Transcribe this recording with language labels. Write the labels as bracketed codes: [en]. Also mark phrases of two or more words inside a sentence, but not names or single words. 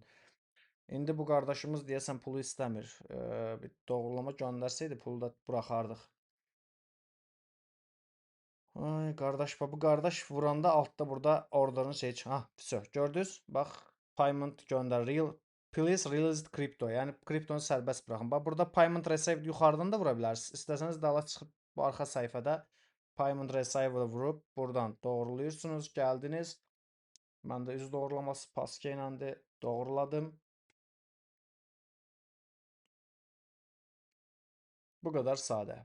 [az] İndi bu qardaşımız deyəsən pulu istəmir. Bir doğrulama göndərsəydi pulu da buraxardıq. Ay qardaş, bu qardaş vuranda altda burada order'ın şey ha, все. Gördünüz? Bax, payment göndər. [en] Please release crypto. [az] Yəni kriptonu sərbəst buraxın. Bax burada [en] payment received [az] yuxarıdan da vura bilərsiniz. İstəsəniz dala çıxıb bu arxa sayfada [en] payment received [az] vurub buradan doğruluyursunuz. Gəldiniz. Mən də üz doğrulaması paske ilə doğruladım. Bu qədər sadə.